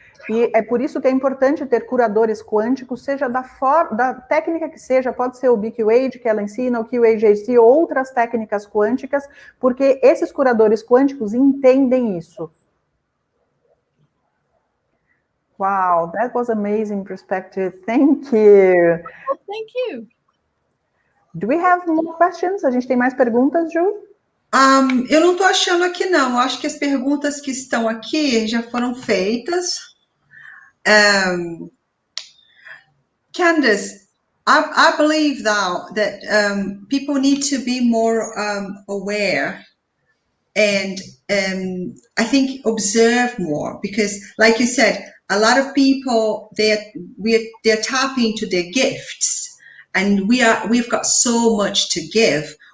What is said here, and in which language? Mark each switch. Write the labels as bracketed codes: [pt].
[pt] E é por isso que é importante ter curadores quânticos, seja da técnica que seja, pode ser o BQH que ela ensina, o QHHT ou outras técnicas quânticas, porque esses curadores quânticos entendem isso. [en] Wow, that was amazing perspective. Thank you. Well, thank you. Do we have more questions? [pt] A gente tem mais perguntas, Ju? Eu não estou achando aqui, não. Eu acho que as perguntas que estão aqui já foram feitas. [en] Candace, I believe that people need to be more aware and I think observe more because, like you said, a lot of people they're tapping into their gifts, and we've got so much to give.